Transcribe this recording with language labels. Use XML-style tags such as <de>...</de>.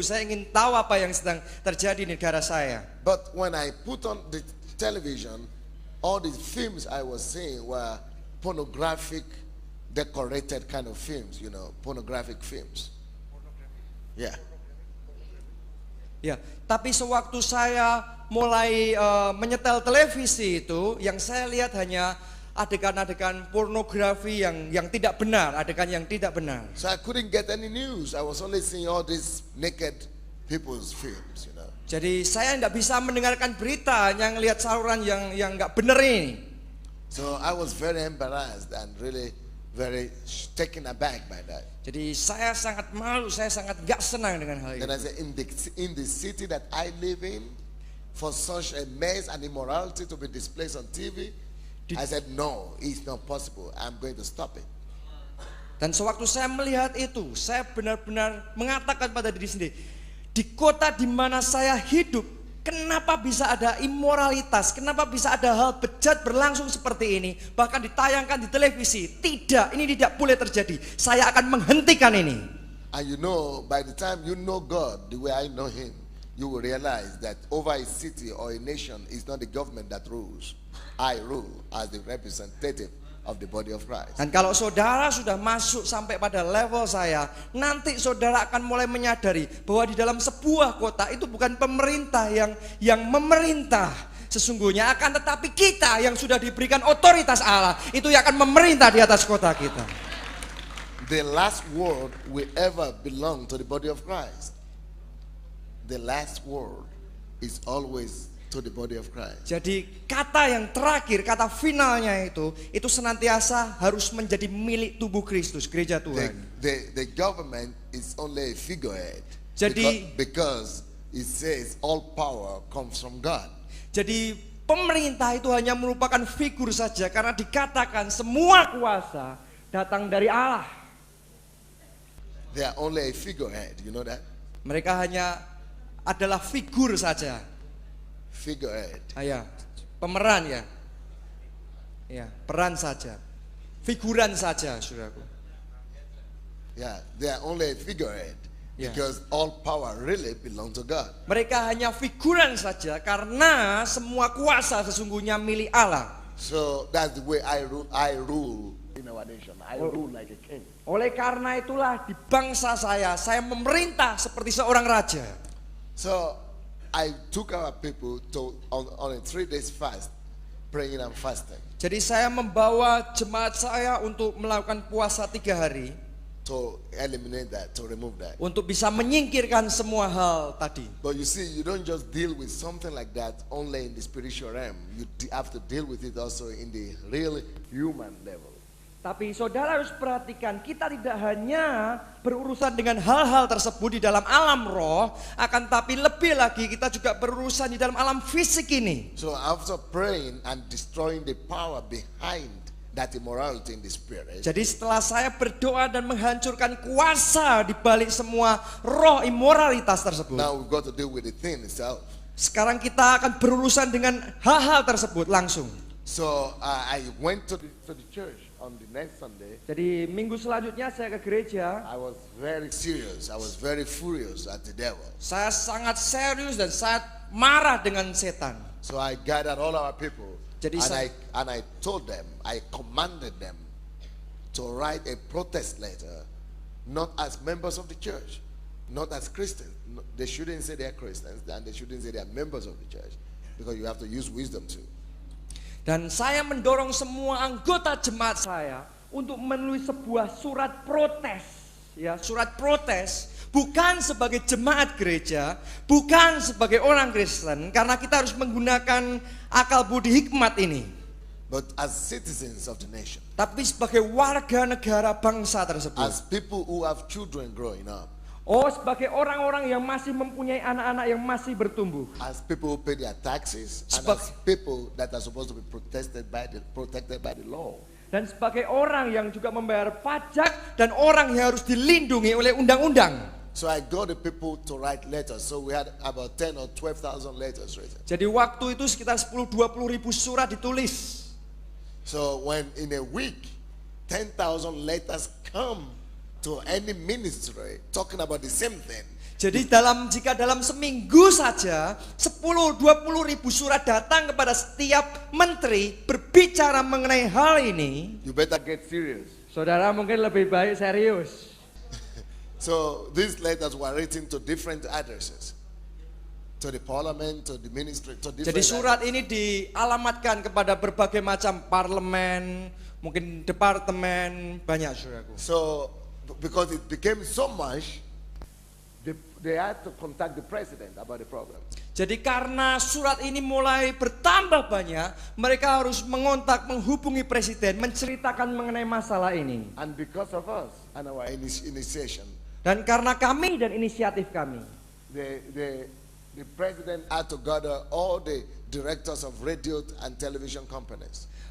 <id>Saya ingin tahu apa yang sedang terjadi di negara saya.</id> <en>But when I put on the television, all the films I was seeing were pornographic, decorated kind of films, pornographic films. Yeah.</en> <id>Ya, tapi sewaktu saya mulai menyetel televisi itu, yang saya lihat hanya adegan-adegan pornografi yang tidak benar, adegan yang tidak benar.</id> <en>So I couldn't get any news. I was only seeing all these naked people's films,</en> <id>Jadi saya tidak bisa mendengarkan berita, yang lihat saluran yang nggak benar ini.</id> <en>So I was very embarrassed and really very taken aback by that.</en> <id>Jadi saya sangat malu, saya sangat gak senang dengan hal</id> <en>Then</en> <id>itu.</id> <en>I said, in the city that I live in, for such a mess and immorality to be displayed on TV, I said, no, it's not possible. I'm going to stop it.</en> <id>Dan sewaktu saya melihat itu, saya benar-benar mengatakan pada diri sendiri, di kota di mana saya hidup, kenapa bisa ada immoralitas? Kenapa bisa ada hal bejat berlangsung seperti ini? Bahkan ditayangkan di televisi. Tidak, ini tidak boleh terjadi. Saya akan menghentikan ini.</id> <en>And you know, by the time you know God the way I know Him, you will realize that over a city or a nation is not the government that rules. I rule as the representative of the body of Christ.</en> <id>Dan kalau saudara sudah masuk sampai pada level saya, nanti saudara akan mulai menyadari bahwa di dalam sebuah kota itu bukan pemerintah yang memerintah sesungguhnya, akan tetapi kita yang sudah diberikan otoritas Allah itu yang akan memerintah di atas kota kita.</id> <en>The last word will ever belong to the body of Christ. The last word is always to the body of Christ.</en> <id>Jadi kata yang terakhir, kata finalnya itu senantiasa harus menjadi milik tubuh Kristus, gereja Tuhan.</id> <en>The government is only a figurehead.</en> <id>Jadi</id> <en>because it says all power comes from God.</en> <id>Jadi pemerintah itu hanya merupakan figur saja karena dikatakan semua kuasa datang dari Allah.</id> <en>They are only a figurehead, you know that?</en> <id>Mereka hanya adalah figur saja.</id> <en>Figurehead.</en> <id>Ya, pemeran ya. Ya, peran saja. Figuran saja, saudaraku.</id> <en>Yeah, they are only a figurehead. Yeah. Because all power really belongs to God.</en> <id>Mereka hanya figuran saja karena semua kuasa sesungguhnya milik Allah.</id> <en>So that's the way I rule in our nation. I rule like a king.</en> <id>Oleh karena itulah di bangsa saya memerintah seperti seorang raja.</id> <en>So I took our people on a 3 days fast, praying and fasting.</en> <id>Jadi saya membawa jemaat saya untuk melakukan puasa 3 hari.</id> <en>To eliminate that, to remove that.</en> <id>Untuk bisa menyingkirkan semua hal tadi.</id> <en>But you see, you don't just deal with something like that only in the spiritual realm. You have to deal with it also in the real human level.</en> <id>Tapi saudara harus perhatikan, kita tidak hanya berurusan dengan hal-hal tersebut di dalam alam roh, akan tapi lebih lagi kita juga berurusan di dalam alam fisik ini.</id> <en>So after praying and destroying the power behind that immorality in the spirit.</en> <id>Jadi setelah saya berdoa dan menghancurkan kuasa di balik semua roh immoralitas tersebut.</id> <en>Now we've got to deal with the thing itself.</en> <id>Sekarang kita akan berurusan dengan hal-hal tersebut langsung.</id> <en>So I went to the church on the next Sunday.</en> <id>Jadi minggu selanjutnya saya ke gereja.</id> <en>I was very serious. I was very furious at the devil.</en> <id>Saya sangat serius dan sangat marah dengan setan.</id> <en>So I gathered all our people.</en> <id>Jadi</id> <en>and I told them, I commanded them to write a protest letter, not as members of the church, not as Christians. They shouldn't say they're Christians, and they shouldn't say they're members of the church, because you have to use wisdom too.</en> <id>Dan saya mendorong semua anggota jemaat saya untuk menulis sebuah surat protes, ya, surat protes. Bukan sebagai jemaat gereja, bukan sebagai orang Kristen, karena kita harus menggunakan akal budi hikmat ini.</id> <en>But as citizens of the nation.</en> <id>Tapi sebagai warga negara bangsa tersebut.</id> <en>As people who have children growing up.</en> <id>Oh, sebagai orang-orang yang masih mempunyai anak-anak yang masih bertumbuh.</id> <en>As people who pay their taxes, and as people that are supposed to be protected by the law.</en> <id>Dan sebagai orang yang juga membayar pajak dan orang yang harus dilindungi oleh undang-undang.</id> <en>So I got the people to write letters. So we had about 10 or 12,000 letters written.</en> <id>Jadi waktu itu sekitar 10-20 ribu surat ditulis.</id> <en>So when in a week 10,000 letters come to any ministry talking about the same thing.</en> <id>Jadi jika dalam seminggu saja 10-20 ribu surat datang kepada setiap menteri berbicara mengenai hal ini,</id> <en>you better get serious.</en> <id>Saudara mungkin lebih baik serius.</id> <en>So these letters were written to different addresses, to the parliament, to the ministry, to different.</en> <id>Jadi surat ini dialamatkan kepada berbagai macam parlemen, mungkin departemen, banyak saudaraku.</id> <en>So because it became so much, they had to contact the president about the problem.</en> <id>Jadi karena surat ini mulai bertambah banyak, mereka harus menghubungi presiden, menceritakan mengenai masalah ini.</id> <en>And because of us and our initiation,</en> <id>Dan karena kami dan inisiatif kami,</id> <en>the president had to gather all the directors of radio and television companies.</en>